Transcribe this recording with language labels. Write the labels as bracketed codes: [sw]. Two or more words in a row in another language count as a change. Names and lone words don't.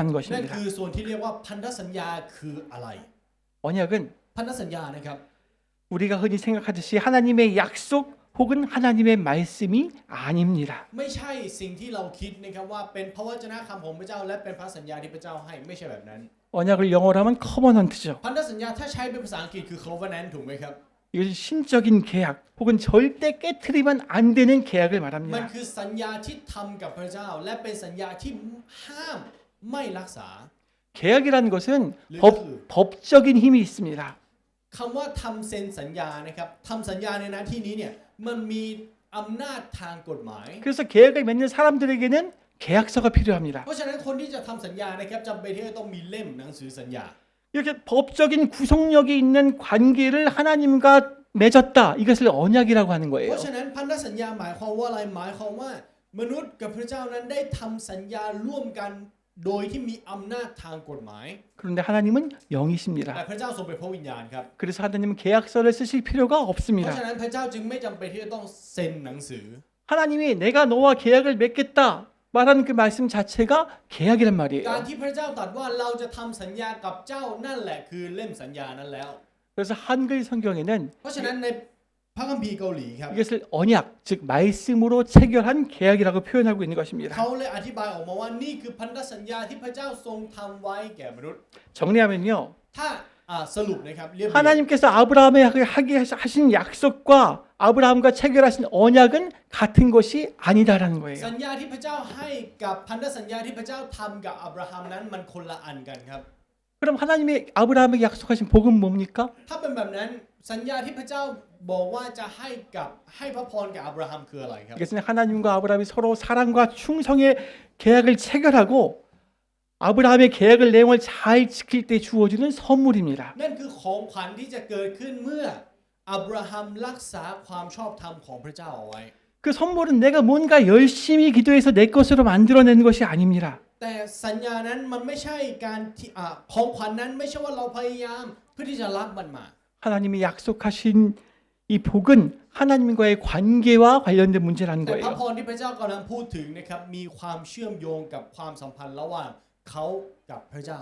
[th] นั่น [ko] 것입니다. [th] คือส่วนที่เรียกว่าพันธสัญญาคืออะไร [ko] 언약은 [th] พันธสัญญานะครับ [ko] 우리가 흔히 생각하듯이 하나님의 약속 혹은 하나님의 말씀이 아닙니다. [th] ไม่ใช่สิ่งที่เราคิดนะครับว่าเป็นพระวจนะคำของพระเจ้าและเป็นพระสัญญาที่พระเจ้าให้ไม่ใช่แบบนั้น [ko] 언약을 영어로 하면 커버넌트죠. [th] พันธสัญญาถ้าใช้เป็นภาษาอังกฤษคือ covenant ถูกไหมครับ [ko] 이것이 신적인 계약 혹은 절대 깨트리면 안 되는 계약을 [th] มัน [ko] 말합니다. [th] คือสัญญาที่ทำกับพระเจ้าและเป็นสัญญาที่ห้ามไม่รักษา [ko] 계약이라는 것은 르그. 법적인 힘이 있습니다. [th] คำว่าทำเซ็นสัญญานะครับทำสัญญาในหน้าที่นี้เนี่ยมันมีอำนาจทางกฎหมาย [ko] 그래서 계약을 맺는 사람들에게는 계약서가 필요합니다. [th] เพราะฉะนั้นคนที่จะทำสัญญานะครับจำเป็นที่จะต้องมีเล่มหนังสือสัญญา [ko] 이렇게 법적인 구속력이 있는 관계를 하나님과 맺었다. 이것을 언약이라고 하는 [th] เพ [ko] 거예요. [th] ราะฉะนั้นพันธสัญญาหมายความว่าอะไรหมายความว่ามนุษย์กับพระเจ้านั้นได้ทำสัญญาร่วมกันโดยที่มีอำนาจทางกฎหมาย [ko] 그런데 하나님은 [th] แต่ [ko] 영이십니다. [th] พระเจ้าทรงเป็นพระวิญญาณครับ [ko] 그래서 하나님은 계약서를 쓰실 필요가 [th] เพราะ [ko] 없습니다. [th] ฉะนั้นพระเจ้าจึงไม่จำเป็นที่จะต้องเซ็นหนังสือ [ko] 하나님이 내가 너와 계약을 맺겠다 말하는 그 말씀 자체가 계약이란 [th] การ [ko] 말이에요. [th] ที่พระเจ้าตรัสว่าเราจะทำสัญญากับเจ้านั่นแหละคือเล่มสัญญานั้นแล้ว [ko] 그래서 한글 성경에는 [th] เพราะฉะนั้นในพระคัมภีร์เกาหลีครับ [ko] 이것을 언약, 즉 말씀으로 체결한 계약이라고 표현하고 있는 것입니다. [th] เขาเลยอธิบายออกมาว่านี่คือพันธสัญญาที่พระเจ้าทรงทำไว้แก่มนุษย์ [ko] 정리하면요. [th] ถ้าสรุปนะครับเรียบเรียง [ko] 하나님께서 아브라함에 하게 하신 약속과 아브라함과 체결하신 언약은 같은 것이 아니다라는 거예요. [th] สัญญาที่พระเจ้าให้กับพันธสัญญาที่พระเจ้าทำกับอับราฮัมนั้นมันคนละอันกันครับ [ko] 그럼 하나님이 아브라함에게 약속하신 복은 뭡니까? [th] ถ้าเป็นแบบนั้นสัญญาที่พระเจ้าบอกว่าจะให้พระพรกับอับราฮัมคืออะไรครับ [ko] 이것은 하나님과 아브라함이 서로 사랑과 충성의 계약을 체결하고 아브라함의 계약을 내용을 잘 지킬 때 주어지는 선물입니다. [th] นั่นคือของขวัญที่จะเกิดขึ้นเมื่ออับราฮัมรักษาความชอบธรรมของพระเจ้าเอาไว้ [ko] 그 선물은 내가 뭔가 열심히 기도해서 내 것으로 만들어낸 것이 아닙니다. [th] แต่สัญญานั้นมันไม่ใช่การที่ของขวัญนั้นไม่ใช่ว่าเราพยายามเพื่อที่จะรับมันมา [ko] 하나님이 약속하신 이 복은 하나님과의 관계와 관련된 문제라는 [th] แต่พระ [ko] 거예요. [th] พรที่พระเจ้ากำลังพูดถึงนะครับมีความเชื่อมโยงกับความสัมพันธ์ระหว่างเขากับพระเจ้า